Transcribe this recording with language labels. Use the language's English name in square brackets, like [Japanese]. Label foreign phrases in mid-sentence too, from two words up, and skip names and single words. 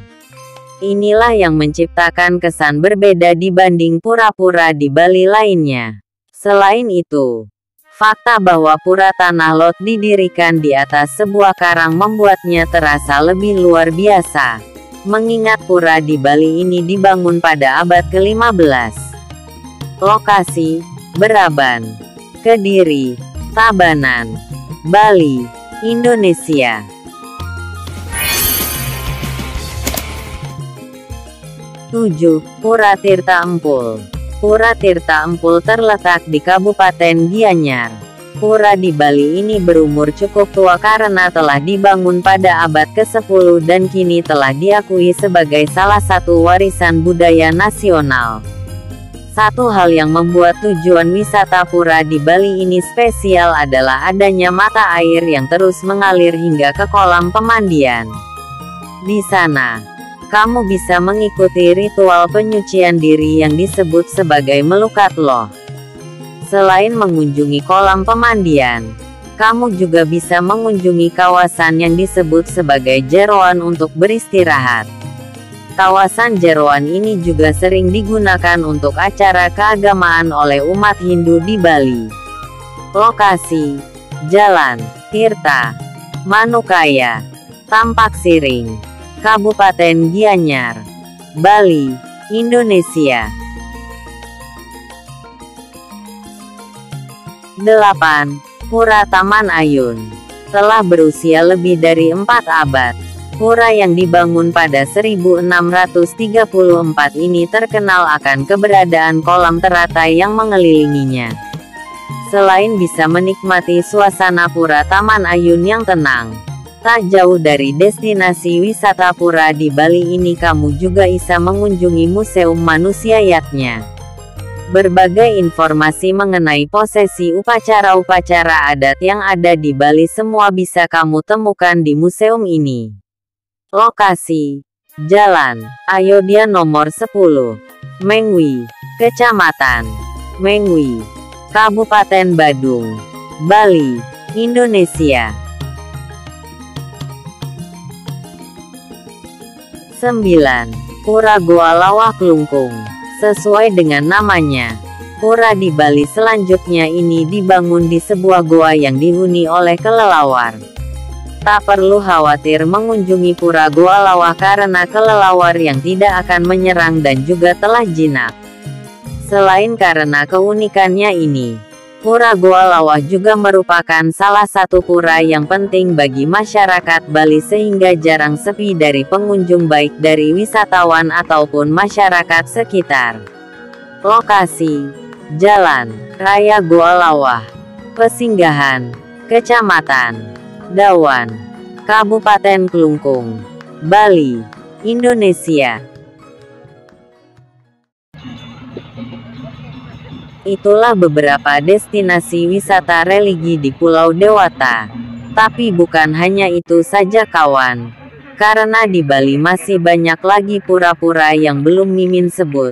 [Indonesian] Inilah yang menciptakan kesan berbeda dibanding pura-pura di Bali lainnya. Selain itu, fakta bahwa Pura Tanah Lot didirikan di atas sebuah karang membuatnya terasa lebih luar biasa, mengingat pura di Bali ini dibangun pada abad ke-15. Lokasi: Beraban, Kediri, Tabanan, Bali, Indonesia. 7. Pura Tirta Empul. Pura Tirta Empul terletak di Kabupaten Gianyar. Pura di Bali ini berumur cukup tua karena telah dibangun pada abad ke-10 dan kini telah diakui sebagai salah satu warisan budaya nasional. Satu hal yang membuat tujuan wisata pura di Bali ini spesial adalah adanya mata air yang terus mengalir hingga ke kolam pemandian. Di sana, kamu bisa mengikuti ritual penyucian diri yang disebut sebagai melukat loh. Selain mengunjungi kolam pemandian, kamu juga bisa mengunjungi kawasan yang disebut sebagai Jeroan untuk beristirahat. Kawasan Jeroan ini juga sering digunakan untuk acara keagamaan oleh umat Hindu di Bali. Lokasi: Jalan Tirta, Manukaya, Tampak Siring, Kabupaten Gianyar, Bali, Indonesia. 8. Pura Taman Ayun. Telah berusia lebih dari 4 abad, pura yang dibangun pada 1634 ini terkenal akan keberadaan kolam teratai yang mengelilinginya. Selain bisa menikmati suasana Pura Taman Ayun yang tenang, tak jauh dari destinasi wisata pura di Bali ini kamu juga bisa mengunjungi Museum Manusia Yatnya. Berbagai informasi mengenai prosesi upacara-upacara adat yang ada di Bali semua bisa kamu temukan di museum ini. Lokasi: Jalan Ayodhya nomor 10, Mengwi, Kecamatan Mengwi, Kabupaten Badung, Bali, Indonesia. 9. Pura Goa Lawah Klungkung. Sesuai dengan namanya, pura di Bali selanjutnya ini dibangun di sebuah goa yang dihuni oleh kelelawar. Tak perlu khawatir mengunjungi pura Goa Lawah karena kelelawar yang tidak akan menyerang dan juga telah jinak. Selain karena keunikannya ini, Pura Goa Lawah juga merupakan salah satu pura yang penting bagi masyarakat Bali sehingga jarang sepi dari pengunjung baik dari wisatawan ataupun masyarakat sekitar. Lokasi: Jalan Raya Goa Lawah, Pesinggahan, Kecamatan Dawan, Kabupaten Klungkung, Bali, Indonesia. Itulah beberapa destinasi wisata religi di Pulau Dewata. Tapi bukan hanya itu saja kawan. Karena di Bali masih banyak lagi pura-pura yang belum Mimin sebut.